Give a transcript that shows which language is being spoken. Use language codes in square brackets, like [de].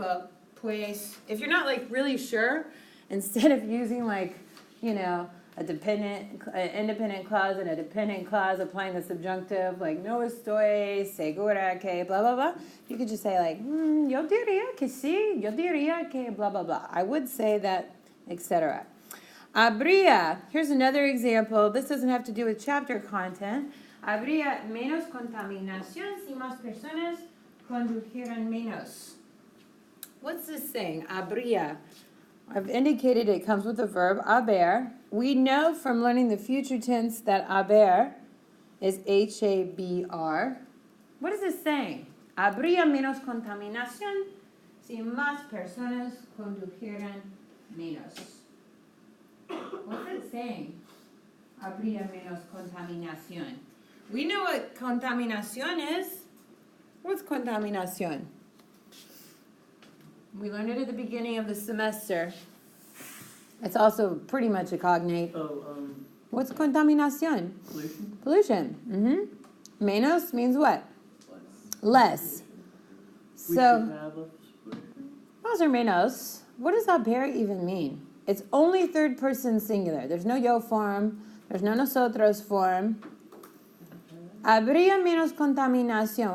[en] Well, pues, if you're not like really sure, instead of using like, you know, an independent clause and a dependent clause applying the subjunctive, like [es] no estoy segura que blah, blah, [en] blah. You could just say like, [es] yo diría que sí, yo diría que blah, blah, blah. [en] I would say that, etc. Habría, here's another example. This doesn't have to do with chapter content. [es] Habría menos contaminación si más personas condujeran menos. [en] What's this saying? Habría. I've indicated it comes with the verb haber. We know from learning the future tense that haber is H-A-B-R. What is this saying? [es] Habría menos contaminación si más personas condujeran menos. [en] What's it saying? [es] Habría menos contaminación. [en] We know what contaminación is. What's contaminación? We learned it at the beginning of the semester. It's also pretty much a cognate. What's contaminación? Pollution. Pollution. Menos means what? Less. [es] So, más o menos. [en] What does haber even mean? It's only third person singular. There's no yo form. There's no nosotros form. [es] Habría menos contaminación.